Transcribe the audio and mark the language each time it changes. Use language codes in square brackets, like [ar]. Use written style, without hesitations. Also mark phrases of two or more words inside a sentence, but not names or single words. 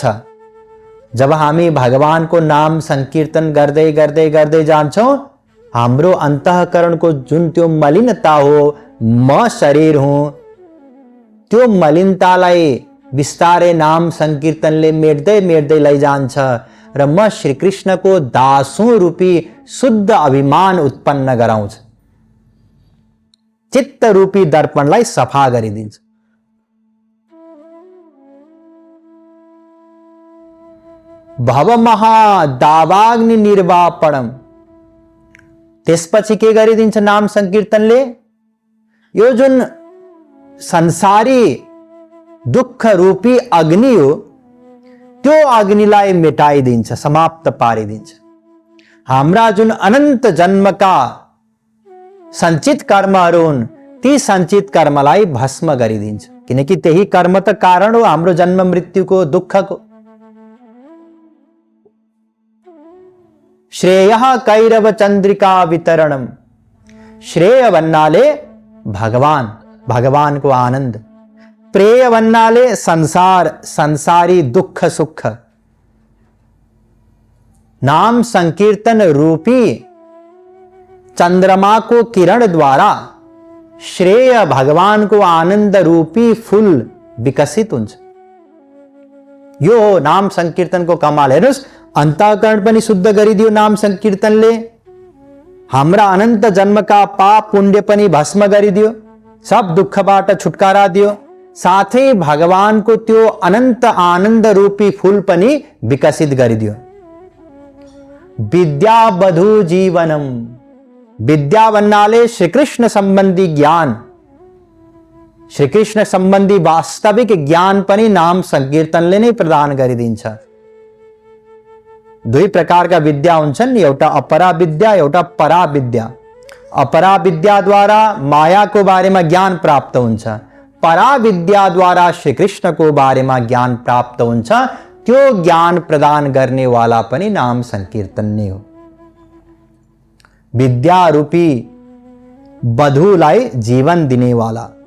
[ne] जब हामी भगवानको नाम संकीर्तन गर्दै गर्दै गर्दै जान्छौं, हाम्रो अन्तःकरणको जुन त्यो मलिनता हो, म शरीर हुँ, त्यो मलिनतालाई बिस्तारै नाम संकीर्तनले मेट्दै मेट्दै लैजान्छ र म श्री कृष्णको दासों रूपी शुद्ध अभिमान उत्पन्न गराउँछ। चित्त रूपी दर्पणलाई सफा गरिदिन्छ। [sa] भव महा दावाग्नि निर्वापणम, [ne] त्यसपछि के गरिदिन्छ नाम संकीर्तनले? यो जुन संसारी दुःख रूपी अग्नि हो त्यो अग्निलाई मेटाइदिन्छ, समाप्त पारिदिन्छ। हाम्रा जुन अनन्त जन्मका सञ्चित कर्महरू हुन् ती सञ्चित कर्मलाई भस्म गरिदिन्छ, किनकि त्यही कर्म त कारण हो हाम्रो जन्म मृत्युको, दुःखको। [sa] श्रेयः कैरव चन्द्रिका वितरणम, [ne] श्रेय भन्नाले भगवान, भगवानको आनन्द। प्रेय भन्नाले संसार, संसारी दुःख सुख। नाम संकीर्तन रूपी चंद्रमा को किरण द्वारा श्रेय भगवानको आनन्द रूपी फूल विकसित हुन्छ। यो हो नाम संकीर्तनको कमाल। हेर्नुस्, अन्तःकरण पनि शुद्ध गरिदियो नाम संकीर्तनले, हाम्रा अनन्त जन्मका पाप पुण्य पनि भस्म गरिदियो, सब दुःखबाट छुटकारा दियो, साथै भगवानको त्यो अनन्त आनन्द रूपी फूल पनि विकसित गरिदियो। [sa] विद्या बधु जीवनम, [ne] विद्या भन्नाले श्रीकृष्ण सम्बन्धी ज्ञान, श्रीकृष्ण सम्बन्धी वास्तविक ज्ञान पनि नाम संकीर्तनले नै प्रदान गरिदिन्छ। दुई प्रकारका विद्या हुन्छन्, एउटा अपरा विद्या, एउटा परा विद्या। अपरा विद्याद्वारा मायाको बारेमा ज्ञान प्राप्त हुन्छ, परा विद्याद्वारा श्रीकृष्णको बारेमा ज्ञान प्राप्त हुन्छ। त्यो ज्ञान प्रदान गर्ने वाला पनि नाम संकीर्तन नै हो। विद्या रूपी बधुलाई जीवन दिने वाला।